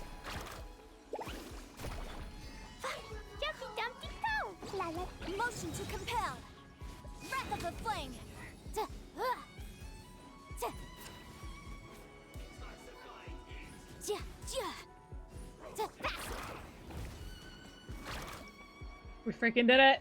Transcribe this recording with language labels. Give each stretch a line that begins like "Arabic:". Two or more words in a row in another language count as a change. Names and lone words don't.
English: Jumpy Dumpty Go! La la. Motion to compel! Repel! Wrath of the Flame! We freaking did it!